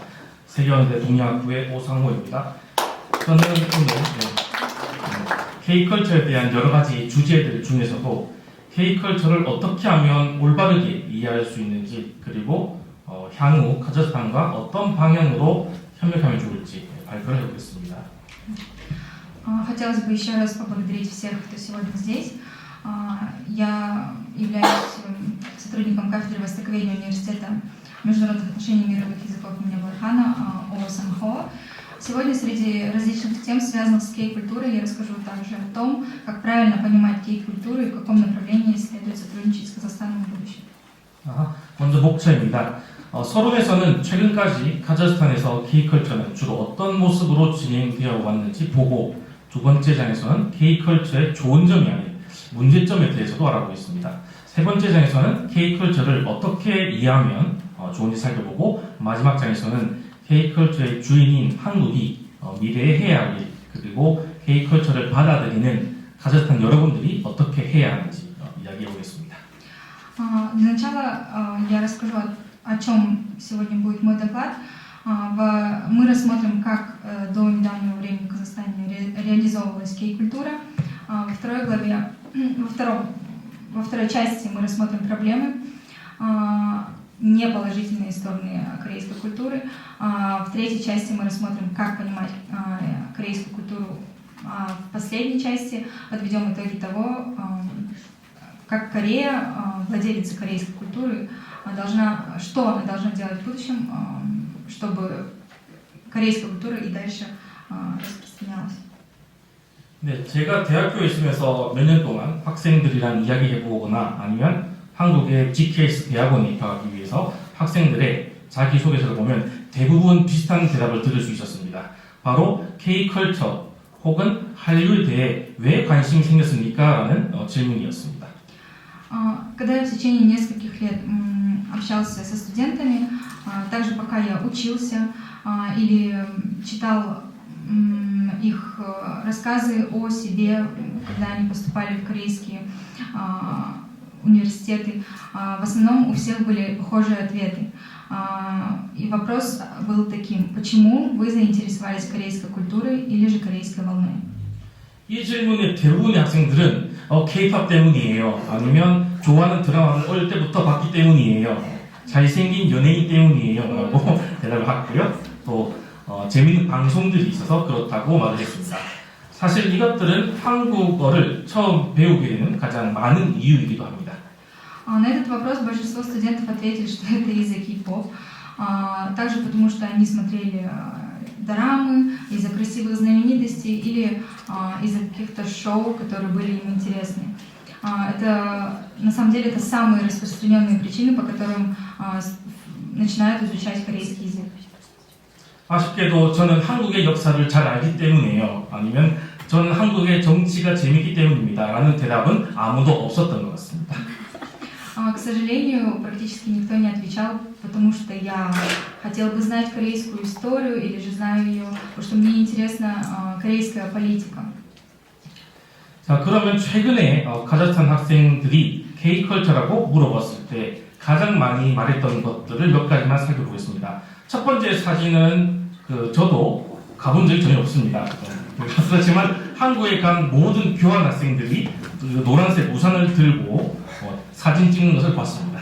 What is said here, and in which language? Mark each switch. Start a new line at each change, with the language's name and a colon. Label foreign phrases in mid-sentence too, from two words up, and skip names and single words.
Korean: 세계화대 동양학부의 오상호입니다. 저는 오늘 K컬처에 대한 여러 가지 주제들 중에서도 K컬처를 어떻게 하면 올바르게 이해할 수 있는지 그리고 향후 카자흐스탄과 어떤 방향으로 협력하면 좋을지 발표를 해보겠습니다.
Russian: Хотелось бы еще раз поблагодарить всех, кто сегодня здесь. Я являюсь сотрудником кафедры Востоковедения университета международных отношений и мировых языков имени Бархана О Сан-Хо. Сегодня среди различных тем, связанных с кей-культурой, я расскажу также о том, как правильно понимать кей-культуру и в каком направлении следует сотрудничать с Казахстаном в будущем.
Korean: 먼저 목차입니다. 서론에서는 최근까지 카자흐스탄에서 K컬처는 주로 어떤 모습으로 진행되어 왔는지 보고 두 번째 장에서는 K컬처의 좋은 점이 아닌 문제점에 대해서도 알아보겠습니다. 세 번째 장에서는 K컬처를 어떻게 이해하면 좋은지 살펴보고 마지막 장에서는 K컬처의 주인인 한국이 미래에 해야 할 일 그리고 K컬처를 받아들이는 카자흐스탄 여러분들이 어떻게 해야 하는지 이야기해 보겠습니다.
Russian: Для начала я расскажу, о чем сегодня будет мой доклад. Мы рассмотрим, как до недавнего времени в Казахстане реализовывалась кей-культура. Во второй части мы рассмотрим проблемы, неположительные стороны корейской культуры. В третьей части мы рассмотрим, как понимать корейскую культуру. В последней части подведем итоги того, как Корея, владелица корейской культуры, что она должна делать в будущем, чтобы корейская культура и дальше распространялась.
Korean: 네, 제가 대학교에 있으면서 몇 년 동안 학생들이랑 이야기해보거나 아니면 한국의 GKS 대학원에 입학하기 위해서 학생들의 자기소개서를 보면 대부분 비슷한 대답을 들을 수 있었습니다. 바로 K컬처 혹은 한류에 대해 왜 관심이 생겼습니까? 라는 질문이었습니다.
Russian: Когда я в течение нескольких лет общался со студентами, также пока я учился или читал их рассказы о себе, когда они поступали в корейские университеты, в основном у всех были похожие ответы. И вопрос был таким: почему вы заинтересовались корейской культурой или же корейской волной?
Korean: 이 질문에 대부분의 학생들은 K-pop 때문이에요. 아니면 좋아하는 드라마를 어릴 때부터 봤기 때문이에요. 잘생긴 연예인 때문이에요. 라고 대답을 하고요. 또 재미있는 방송들이 있어서 그렇다고 말을 했습니다. 사실 이것들은 한국어를 처음 배우게 되는 가장 많은 이유이기도 합니다.
Russian: На этот вопрос большинство студентов ответили, что это из-за кей-поп, также потому что они смотрели дорамы, из-за красивых знаменитостей или из-за каких-то шоу, которые были им интересны. Это, на самом деле, это самые распространенные причины, по которым начинают изучать корейский язык.
Korean: 아쉽게도 저는 한국의 역사를 잘 알기 때문이에요. 아니면 저는 한국의 정치가 재밌기 때문입니다. 라는 대답은 아무도 없었던 것 같습니다.
Russian: К сожалению, практически никто не отвечал, потому что я хотел бы знать корейскую историю или же знаю ее, потому что мне интересна корейская политика.
Korean: 자, 그러면 최근에 카자흐스탄 학생들이 K컬처라고 물어봤을 때 가장 많이 말했던 것들을 몇 가지만 살펴보겠습니다. 첫 번째 사진은 저도 가본 적이 전혀 없습니다. 그렇지만 한국에 간 모든 교환 학생들이 노란색 우산을 들고 사진 찍는 것을 봤습니다.